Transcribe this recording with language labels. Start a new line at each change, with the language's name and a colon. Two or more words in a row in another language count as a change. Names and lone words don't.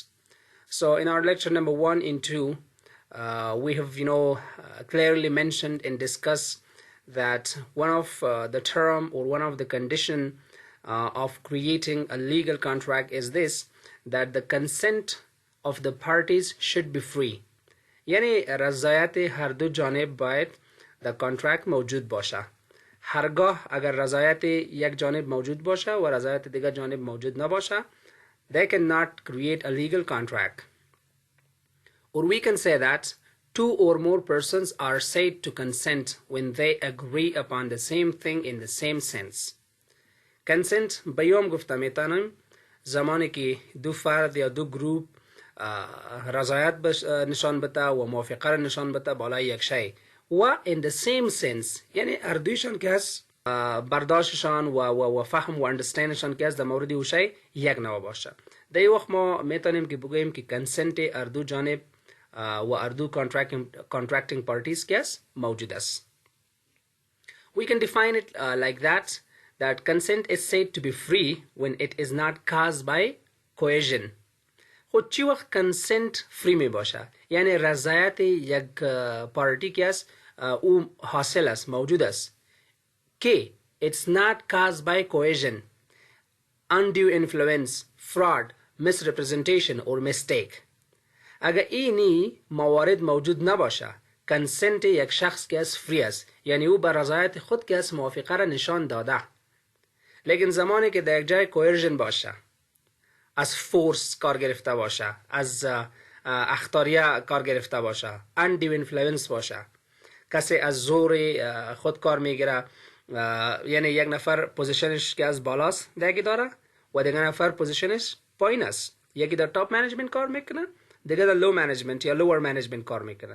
English: So in our lecture number 1 and 2, we have clearly mentioned and discussed that one of the term or one of the condition of creating a legal contract is this, that the consent of the parties should be free.
Persian: یعنی رضایت هر دو جانب باید در کانترکت موجود باشه. هرگاه اگر رضایت یک جانب موجود باشه و رضایت دیگر جانب موجود نباشه,
English: they cannot create a legal contract. Or we can say that two or more persons are said to consent when they agree upon the same thing in the same sense.
Persian: Consent بیام گفته میتونم زمانی که دو فرد یا دو گروپ رضایت نشان بده و موافقه نشان بده بالای یک شی و
English: in the same sense,
Persian: یعنی اردویشان که از برداشتشان و فهم و understandشان که از در مورد او شی یک نوع باشه. در این وقت ما میتونیم که بگوییم که consent اردو جانب و اردو
English: contracting parties
Persian: که از موجود است.
English: We can define it like that consent is said to be free when it is not caused by coercion.
Persian: خود چی وقت
English: consent free
Persian: می باشه؟ یعنی رضایت یک پارتی که است او حاصل است، موجود است که
English: it's not caused by coercion, undue influence, fraud, misrepresentation or mistake.
Persian: اگر اینی موارد موجود نباشه consent یک شخص که است free است، یعنی او به رضایت خود که است موافقه را نشان داده. لیکن زمانی که در یک جای کوئرژن باشه، از فورس کار گرفته باشه، از اختاریه کار گرفته باشه،
English: undue influence
Persian: باشه، کسی از زور خود کار میگیره، یعنی یک نفر پوزیشنش که از بالاست دیگه داره و دیگه نفر پوزیشنش پایین است، یکی در
English: top management
Persian: کار میکنه، دیگه در
English: low management
Persian: یا
English: lower management
Persian: کار میکنه.